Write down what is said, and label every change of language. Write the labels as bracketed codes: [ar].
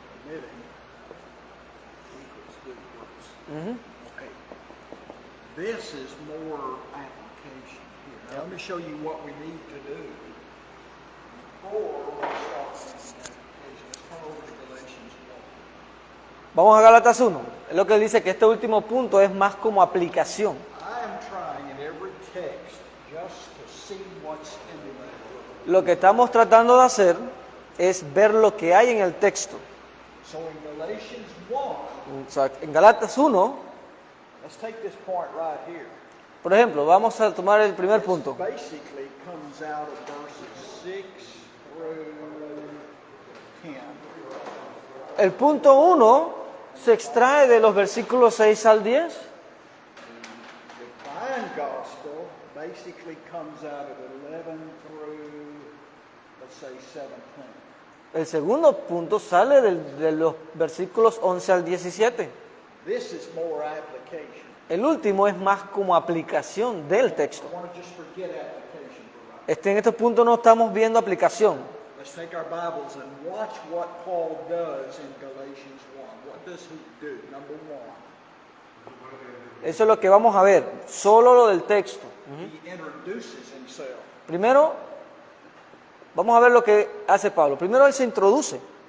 [en] living equals good works. Mhm. Okay. This is more application here. Now, let me show you what we need to do before we start making application. Let's come over to Galatians 1. [es] Vamos a Gálatas 1. Es lo que él dice, que este último punto es más como aplicación. [en] I am trying in every text just to see what's in the word. [es] Lo que estamos tratando de hacer es ver lo que hay en el texto. [en] So in Galatians 1, [es] O sea, en Gálatas 1, [en] let's take this point right here. [es] por ejemplo, vamos a tomar el primer punto. [en] Basically comes out of verses 6 through 10. [es] El punto 1 se extrae de los versículos 6 al 10. [en] Divine gospel basically comes out of 11 through, let's say, 17. [es] El segundo punto sale de los versículos 11 al 17. [en] This is more application. [es] El último es más como aplicación del texto. [en] I want to just forget application for right. [es] En este punto no estamos viendo aplicación. [en] Let's take our Bibles and watch what Paul does in Galatians 1. What does he do? Number 1, [es] Eso es lo que vamos a ver, solo lo del texto. [en] he introduces himself. [es] Primero, vamos a ver lo que hace Pablo. Primero él se introduce.